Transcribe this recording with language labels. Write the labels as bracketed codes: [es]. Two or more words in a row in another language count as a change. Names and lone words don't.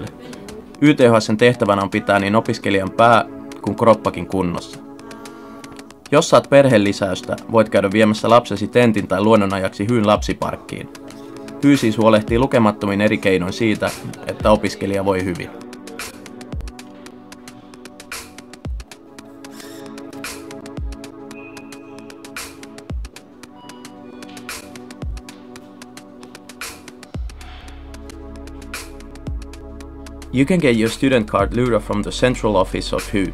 [fi] YTHS:n tehtävänä on pitää niin opiskelijan pää kuin kroppakin kunnossa. Jos saat perhelisäystä, voit käydä viemässä lapsesi tentin tai luonnonajaksi Hyyn lapsiparkkiin. Hyy siis huolehtii lukemattomin eri keinoin siitä, että opiskelija voi hyvin. [en] You can get your student card Lura from the central office of Hyy.